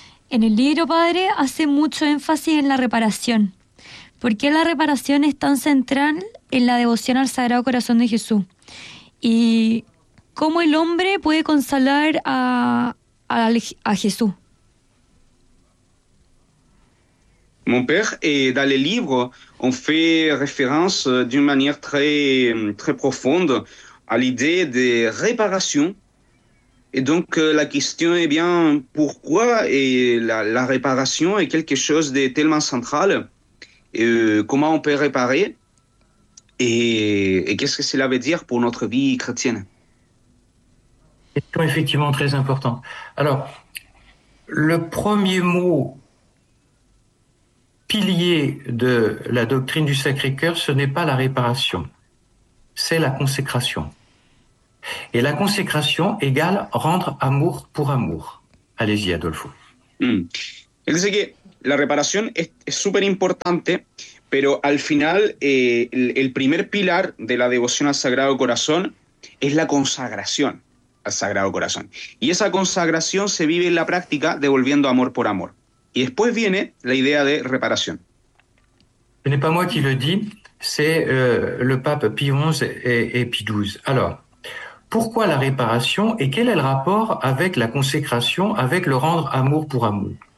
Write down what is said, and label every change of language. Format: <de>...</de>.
<es>En el libro, Padre, hace mucho énfasis en la reparación. ¿Por qué la reparación es tan central en la devoción al Sagrado Corazón de Jesús? ¿Y cómo el hombre puede consolar a Jesús?</es> <fr>Mon père, dans le livre, on fait référence d'une manière très, très profonde à l'idée de réparation. Et donc la question est bien pourquoi la réparation est quelque chose de tellement central. Comment on peut réparer et qu'est-ce que cela veut dire pour notre vie chrétienne? Question effectivement très importante. Alors, le premier mot pilier de la doctrine du Sacré-Cœur, ce n'est pas la réparation, c'est la consécration. Et la consécration égale rendre amour pour amour. Allez-y, Adolfo.</fr> <es>Él dice que la reparación es súper importante, pero al final el primer pilar de la devoción al Sagrado Corazón es la consagración al Sagrado Corazón. Y esa consagración se vive en la práctica devolviendo amor por amor. Y después viene la idea de reparación.</es> <fr>Ce n'est pas moi qui le dis, c'est le pape Pie XI et Pie XII. Alors, pourquoi la réparation et quel est le rapport avec la consécration, avec le rendre amour pour amour?</fr>